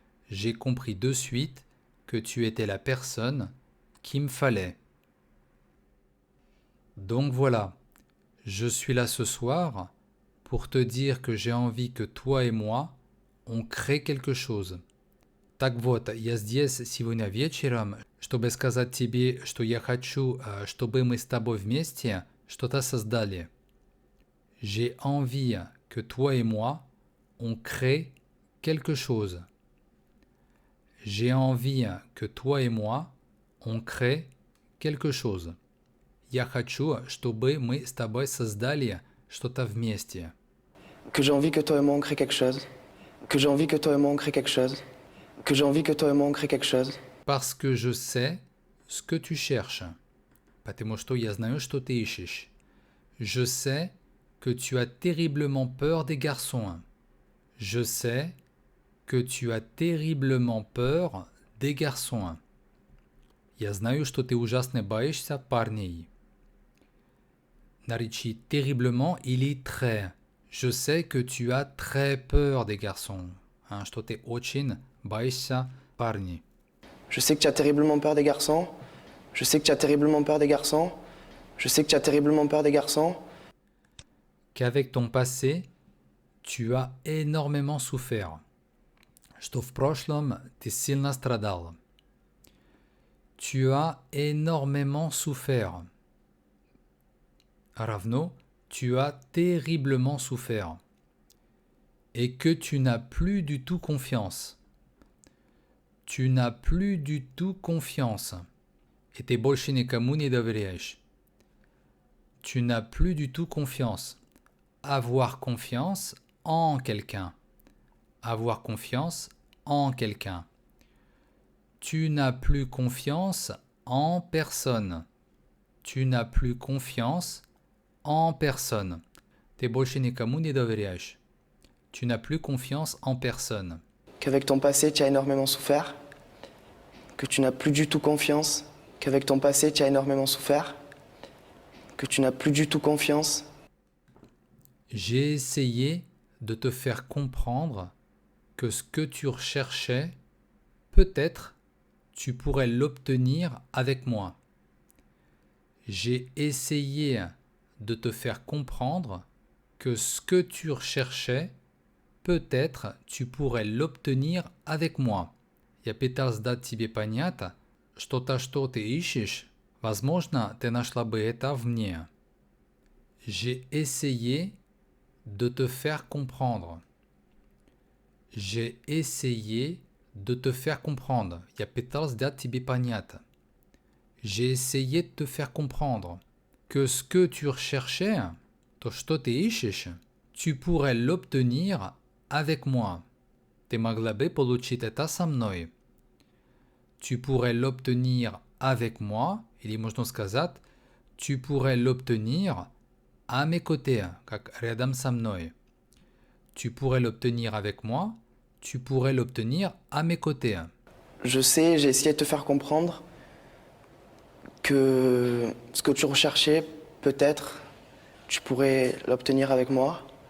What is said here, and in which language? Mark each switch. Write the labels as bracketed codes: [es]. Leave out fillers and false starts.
[fr] J'ai compris de suite que tu étais la personne qu'il me fallait. Donc voilà, je suis là ce soir pour te dire que j'ai envie que toi et moi, on crée quelque chose. [ru] Так вот, я здесь сегодня вечером, чтобы сказать тебе, что я хочу, чтобы мы с тобой вместе что-то создали. [fr] J'ai envie que toi et moi, on crée quelque chose. J'ai envie que toi et moi, on crée quelque chose. [ru] Я хочу, чтобы мы с тобой создали что-то вместе. [fr] Que j'ai envie que toi et moi on crée quelque chose. Que j'ai envie que toi et moi on crée quelque chose. Que j'ai envie que toi et moi on crée quelque chose. Parce que je sais ce que tu cherches. [ru] Потому что я знаю, что ты ищешь. [fr] Je sais que tu as terriblement peur des garçons. Je sais que tu as terriblement peur des garçons. [ru] Я знаю, что ты ужасно боишься парней. Наречи [fr] terriblement [ru] или [fr] très. Je sais que tu as très peur des garçons. [ru] Что ты очень боишься парней. [fr] Je sais que tu as terriblement peur des garçons. Je sais que tu as terriblement peur des garçons. Je sais que tu as terriblement peur des garçons. Qu'avec ton passé, tu as énormément souffert. [ru] Что в прошлом ты сильно страдал. [fr] Tu as énormément souffert. [ru] Равно, [fr] tu as terriblement souffert. Et que tu n'as plus du tout confiance. Tu n'as plus du tout confiance. Et [ru] ты больше никому не доверяешь. [fr] Tu n'as plus du tout confiance. Avoir confiance en quelqu'un. Avoir confiance en quelqu'un. Tu n'as plus confiance en personne. Tu n'as plus confiance en personne. [ru] Ты больше никому не доверяешь. [fr] Tu n'as plus confiance en personne. Qu'avec ton passé tu as énormément souffert. Que tu n'as plus du tout confiance. Qu'avec ton passé tu as énormément souffert. Que tu n'as plus du tout confiance. J'ai essayé de te faire comprendre que ce que tu recherchais, peut-être, tu pourrais l'obtenir avec moi. J'ai essayé de te faire comprendre que ce que tu recherchais, peut-être tu pourrais l'obtenir avec moi. [ru] Я пытался дать тебе понять, что-то, что ты ищешь, возможно, ты нашла бы это в мне. [fr] J'ai essayé de te faire comprendre. J'ai essayé de te faire comprendre. [ru] Я пытался дать тебе понять. [fr] J'ai essayé de te faire comprendre que ce que tu recherchais, [ru] то, что ты ищешь, [fr] tu pourrais l'obtenir avec moi. [ru] Ты могла бы получить это со мной. [fr] Tu pourrais l'obtenir avec moi, [ru] или можно сказать, [fr] tu pourrais l'obtenir à mes côtés, [ru] как рядом со мной. [fr] Tu pourrais l'obtenir avec moi, tu pourrais l'obtenir à mes côtés. Je sais, j'ai essayé de te faire comprendre que ce que tu recherchais, peut-être, tu pourrais l'obtenir avec moi.